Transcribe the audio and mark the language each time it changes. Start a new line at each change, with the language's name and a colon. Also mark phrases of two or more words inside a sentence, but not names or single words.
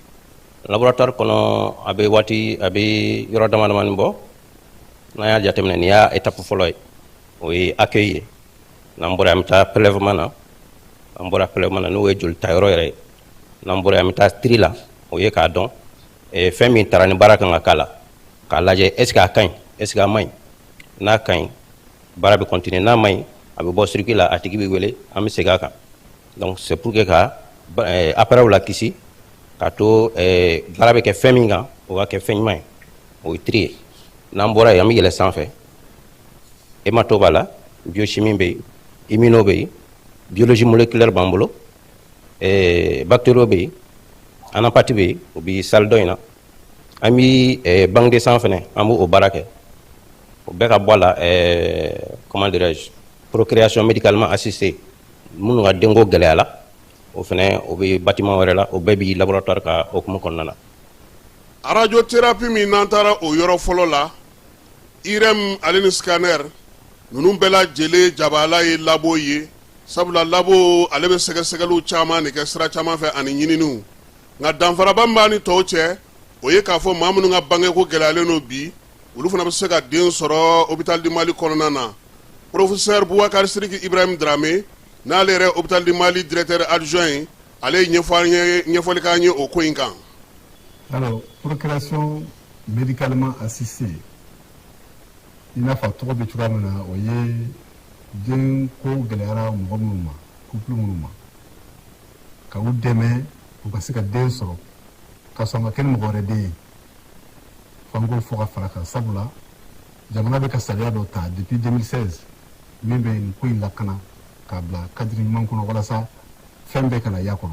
Bambara: laboratoire kɔnɔ a bɛ yɔrɔ dama damani bɔ n'an y'a jateminɛ nin y'a étape fɔlɔ ye o ye accueil ye n'an bɔra an bɛ taa prélèvement na an bɔra prélèvement na n'o ye joli ta yɔrɔ yɛrɛ ye n'an bɔra an bɛ taa tri la o ye k'a dɔn fɛn min taara ni baara kan ka k'a la k'a lajɛ
French: est ce que
Bambara: a ka ɲi
French: est ce que
Bambara: a man ɲi n'a ka ɲi baara bɛ continuer n'a man ɲi a bɛ bɔ circuit la a tigi bɛ wele an bɛ segin a kan donc
French: c'est pour que
Bambara: ka appareil la kisi k'a to baara bɛ kɛ fɛn min kan o ka kɛ fɛn ɲuman ye o ye tri ye n'an bɔra yen an bɛ yɛlɛ sanfɛ hémato b'a la biochimie bɛ yen immuno bɛ yen
French: biologie moléculaire
Bambara: b'an bolo bactério bɛ yen anapathie bɛ yen o bɛ salle dɔ in na an bɛ
French: banque de sang
Bambara: fɛnɛ an b'o baara kɛ o bɛɛ ka bɔ a la
French: comment dirais-je procréation médicalement assistée
Bambara: minnu ka denko gɛlɛyala o fɛnɛ o bɛ bâtiment wɛrɛ la o bɛɛ bɛ laboratoire ka hokumu kɔnɔna na. radiothérapie min n'an taara o yɔrɔ fɔlɔ la IRM ale ni scanner ninnu bɛɛ lajɛlen jabaala ye labo ye sabula labo ale bɛ sɛgɛsɛgɛliw caman de kɛ sira caman fɛ ani ɲininiw nka danfaraba min b'a ni tɔw cɛ o ye k'a fɔ maa minnu ka bangeko gɛlɛyalen don bi olu fana bɛ se ka den sɔrɔ hôpital du Mali kɔnɔna na professeur Boubacar Sidiki Ibrahim Dramé n'ale yɛrɛ hôpital du Mali directeur adjoint ye ale ye ɲɛfɔli k'an ye o ko in kan. Alors,
French: procréation médicalement assistée
Bambara: i n'a fɔ tɔgɔ bɛ cogoya min na o ye den ko gɛlɛyara mɔgɔ minnu ma couple minnu ma ka u dɛmɛ u ka se ka den sɔrɔ ka sɔn ka kɛ ni mɔgɔ wɛrɛ den ye f'an k'o fɔ ka fara kan sabula jamana bɛ ka sariya dɔ ta depuis 2016 min bɛ nin ko in lakana k'a bila cadre ɲuman kɔnɔ walasa fɛn bɛɛ kana y'a kɔnɔ.